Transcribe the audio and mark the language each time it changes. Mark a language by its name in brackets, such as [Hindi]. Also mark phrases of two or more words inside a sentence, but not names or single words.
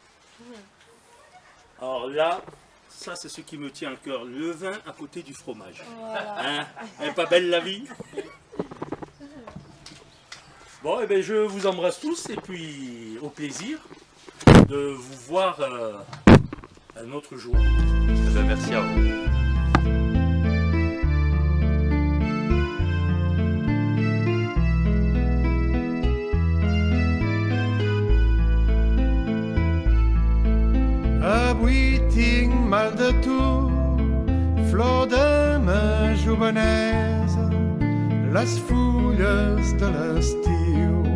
[French] Alors là, ça c'est ce qui me tient à cœur, le vin à côté du fromage. Voilà. Hein? Elle est pas belle la vie? Bon, et bien je vous embrasse tous et puis au plaisir de vous voir un autre jour. Eh bien, merci à vous. [Catalan] Avui tinc mal de tu, flor de ma jovenesa, les fulles de l'estiu